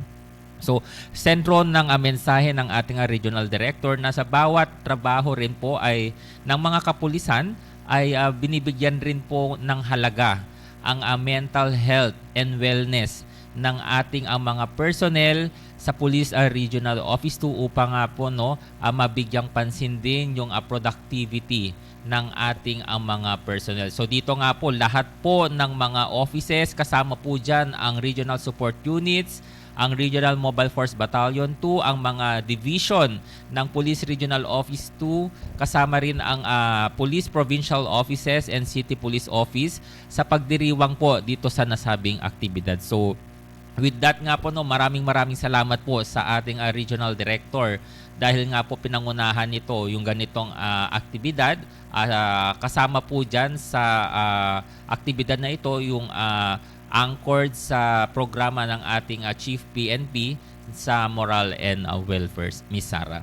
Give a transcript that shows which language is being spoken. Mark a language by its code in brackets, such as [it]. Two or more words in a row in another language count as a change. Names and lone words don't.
[tl] So, sentro ng mensahe ng ating Regional Director na sa bawat trabaho rin po ay ng mga kapulisan ay binibigyan rin po ng halaga ang [en] mental health and wellness [tl] ng ating mga personnel sa Police Regional Office 2 upang po mabigyang pansin din yung productivity ng ating mga personnel. So dito nga po lahat po ng mga offices, kasama po dyan ang Regional Support Units, ang Regional Mobile Force Battalion 2, ang mga division ng Police Regional Office 2, kasama rin ang Police Provincial Offices and City Police Office sa pagdiriwang po dito sa nasabing aktibidad. [en] So with that [tl] nga po, maraming salamat po sa ating Regional Director dahil nga po pinangunahan nito yung ganitong aktibidad. Kasama po dyan sa aktibidad na ito yung anchored sa programa ng ating Chief PNP sa Moral and Welfare, Miss Sarah.